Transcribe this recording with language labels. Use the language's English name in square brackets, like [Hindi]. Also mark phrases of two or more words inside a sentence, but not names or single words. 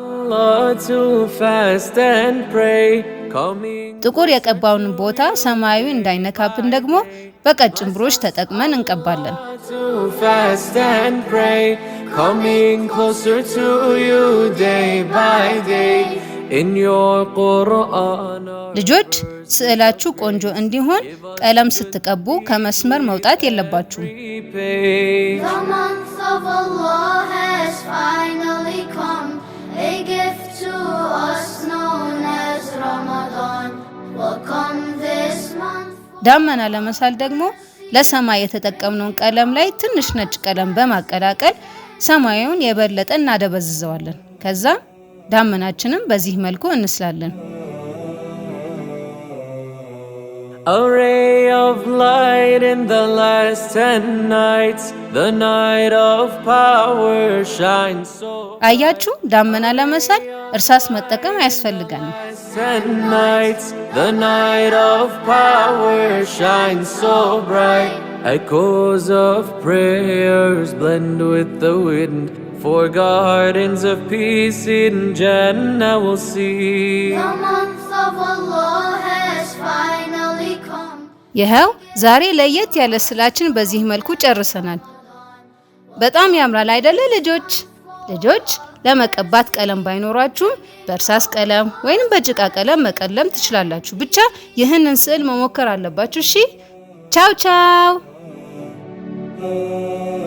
[Amharic] ጥቁር የቀባውን ቦታ ሰማያዊ እንዳይነካብን ደግሞ በቀጭን ብሩሽ ተጠቅመን እንቀባለን። ልጆች ስዕላችሁ ቆንጆ እንዲሆን ቀለም ስትቀቡ ከመስመር መውጣት የለባችሁም። [English] The month of Allah has finally come, a gift to us known as Ramadan. Welcome this month. [Amharic] ዳመና ለመሳል ደግሞ ለሰማይ የተጠቀምነውን ቀለም ላይ ትንሽ ነጭ ቀለም በማቀላቀል ሰማዩን የበለጠ እናደበዝዘዋለን። ከዛ ዳመናችንን በዚህ መልኩ እንስላለን። [English] A ray of light in the last 10 nights, the night of power shines so. [Amharic] አያችሁ ዳመና ለመሳል እርሳስ መጠቀም አያስፈልገንም። [English] 10 nights, the night of power shines so bright. Echoes of prayers blend with the wind, for gardens of peace in Jannah we'll see. The month of Allah has finally come. [Amharic] ይኸው ዛሬ ለየት ያለ ስዕላችን በዚህ መልኩ ጨርሰናል። በጣም ያምራል አይደለ ልጆች? ልጆች ለመቀባት ቀለም ባይኖራችሁም በእርሳስ ቀለም ወይንም በጭቃ ቀለም መቀለም ትችላላችሁ። ብቻ ይህንን ስዕል መሞከር አለባችሁ። እሺ ቻው ቻው።